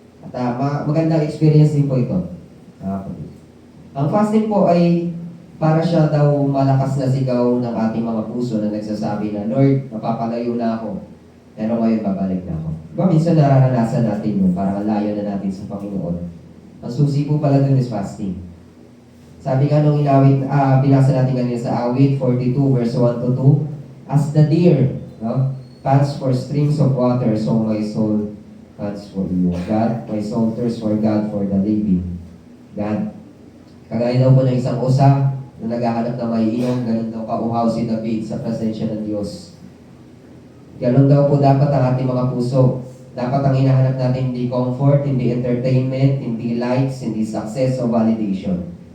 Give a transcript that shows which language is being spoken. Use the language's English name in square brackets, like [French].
[Filipino] At magandang experience din po ito. Ang fasting po ay para siya daw malakas na sigaw ng ating mga puso na nagsasabi na, Lord, napapalayo na ako. Pero ngayon babalik na ako. Diba minsan nararanasan natin yun, parang layo na natin sa Panginoon. Ang susi po pala dun is fasting. Sabi nga nung binasa natin kanina sa awit 42 verse 1 to 2, [English] as the deer, no, pants for streams of water, so my soul pants for you. God, my soul thirsts for God, for the living God. [Filipino] Kagaya daw po ng isang usa na naghahanap na may inom, ganun daw kauhaw si David sa presensya ng Diyos. Ganun daw po dapat ang ating mga puso. Dapat ang hinahanap natin hindi comfort, hindi entertainment, hindi likes, hindi success o validation.